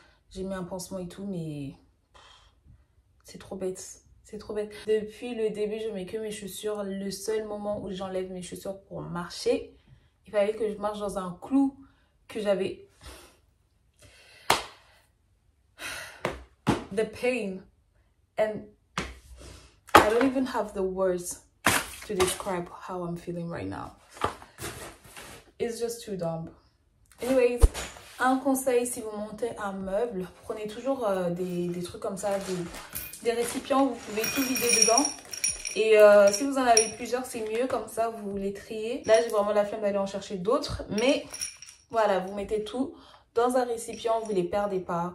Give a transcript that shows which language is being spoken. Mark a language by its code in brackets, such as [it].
[fr] J'ai mis un pansement et tout, mais c'est trop bête. C'est trop bête. Depuis le début, je mets que mes chaussures. Le seul moment où j'enlève mes chaussures pour marcher, il fallait que je marche dans un clou que j'avais. [en] The pain. And I don't even have the words to describe how I'm feeling right now. It's just too dumb. [fr] Anyways, un conseil, si vous montez un meuble, prenez toujours des trucs comme ça, des récipients où vous pouvez tout vider dedans. Et si vous en avez plusieurs, c'est mieux, comme ça vous les triez. Là, j'ai vraiment la flemme d'aller en chercher d'autres. Mais voilà, vous mettez tout dans un récipient, vous les perdez pas.